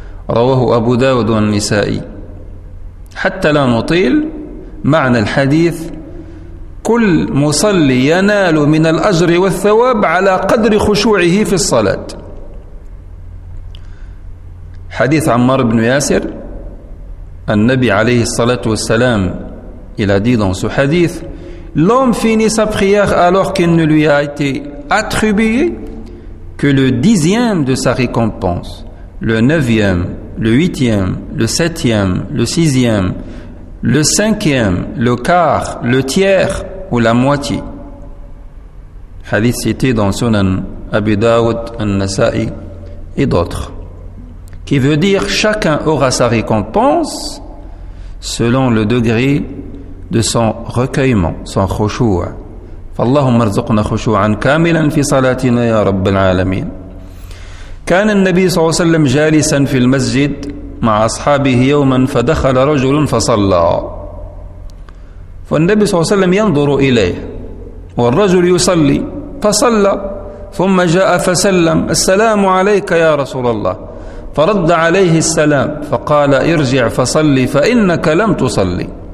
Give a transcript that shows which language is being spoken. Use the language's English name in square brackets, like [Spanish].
[Arabic] رواه أبو داود والنسائي. حتى لا نطيل معنى الحديث كل مصلي ينال من الأجر والثواب على قدر خشوعه في الصلاة. حديث عمار بن ياسر, النبي عليه الصلاة والسلام, [French] il a dit dans ce hadith, l'homme finit sa prière alors qu'il ne lui a été attribué que le 10e de sa récompense, le 9e, le 8e, le 7e, le 6e, le 5e, le quart, le tiers ou la moitié. Hadith cité dans Sunan Abi Dawud, An-Nasa'i et d'autres. Qui veut dire chacun aura sa récompense selon le degré de son recueillement, son khushu'. [Arabic] فاللهم ارزقنا خشوعا كاملا في صلاتنا يا رب العالمين. كان النبي صلى الله عليه وسلم جالسا في المسجد مع أصحابه يوما فدخل رجل فصلى. فالنبي صلى الله عليه وسلم ينظر إليه والرجل يصلي فصلى ثم جاء فسلم السلام عليك يا رسول الله فرد عليه السلام فقال ارجع فصلي فإنك لم تصلي.